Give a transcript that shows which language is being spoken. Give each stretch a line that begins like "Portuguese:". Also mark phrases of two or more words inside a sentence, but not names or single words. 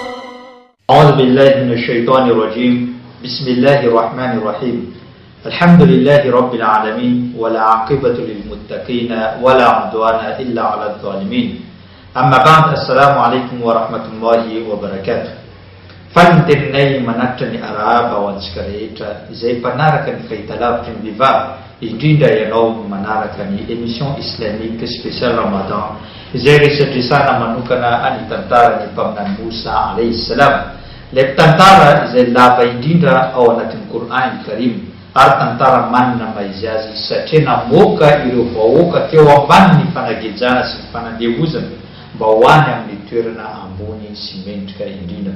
Arabic: أعوذ بالله من الشيطان الرجيم. بسم الله الرحمن الرحيم. الحمد لله رب العالمين، ولا عاقبة للمتقين ولا عدوان إلا على الظالمين. أما بعد، السلام عليكم ورحمة الله وبركاته.
Malagasy: Fantenay manatra ny arahaba ho antsika rehetra izay mpanaraka ny fahitalavitra ny vehivavy, indrindra ianao manaraka ny
French: émission islamique spécial Ramadan
Malagasy: izay resadresana manokana any tantaran'ny mpaminany Moussa
Arabic: عليه السلام.
Malagasy: Ilay tantara izay lava indrindra ao anatin'ny Qur'an Karim ary tantara manina maizy azy satria namoaka ireo vahoaka teo ambanin'ny fanagejana sy ny fanandevozana mba ho any amin'ny toerana ambony sy mendrika indrindra.